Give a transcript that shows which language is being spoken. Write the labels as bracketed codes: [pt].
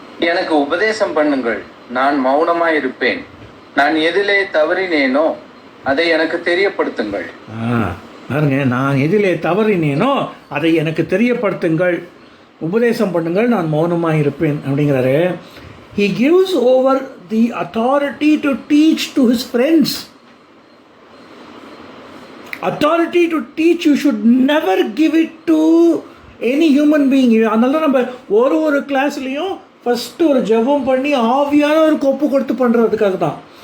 [ta] எனக்கு உபதேசம் பண்ணுங்கள், நான் மௌனமாய் இருப்பேன். நான் எதிலே தவறினேனோ அதை எனக்கு தெரியப்படுத்துங்கள். பாருங்க, நான் எதிலே தவறினேனோ அதை எனக்கு தெரியப்படுத்துங்கள், உபதேசம் பண்ணுங்கள், நான் மௌனமாக இருப்பேன் அப்படிங்கிறாரு. [en] He gives over the authority to teach to his friends. Authority to teach you should never give it to any human being. [ta] அதனால தான் நம்ம ஒரு கிளாஸ்லேயும் ஃபஸ்ட்டு ஒரு ஜெபம் பண்ணி ஆவியான ஒரு கொப்பு கொடுத்து பண்ணுறதுக்காக தான்.